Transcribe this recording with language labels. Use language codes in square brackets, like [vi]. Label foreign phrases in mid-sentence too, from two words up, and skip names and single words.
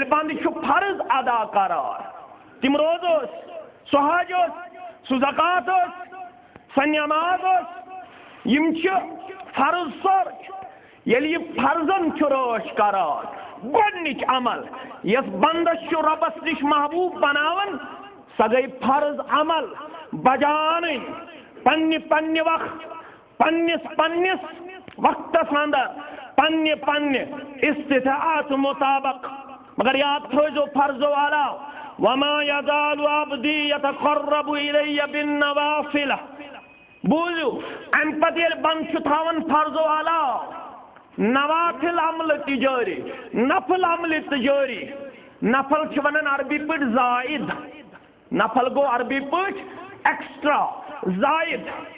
[ks] بنٛدٕ چھُ فرض ادا کران تِم روز ٲسۍ سُہ حج اوس سُہ زکات اوس سۄ نٮ۪ماز ٲس یم چھِ فرض سورُے ییٚلہِ یہِ فرضن چھُ رٲچھ کران گۄڈنِچ عمل یۄس بنٛدس چھُ رۄبس نِش محبوب بناوان سۄ گٔے فرض عمل بجانٕنۍ پننہِ پننِس وقتس اندر پننہِ استطاعت مطابق مگر یاد تھٲیزیو فرضو علاوٕ [ar] وما یزال عبدی یتقرب الی بالنوافل [ks] بوٗزِو امہِ پتہٕ ییٚلہِ بنٛد چھُ تھاوان فرضو علاوٕ نوافل عملہٕ تہِ جٲری نفل عملہِ تہِ جٲری نفل چھِ ونان عربی پٲٹھۍ زائد نفل گوٚو عربی پٲٹھۍ ایکسٹرا زائد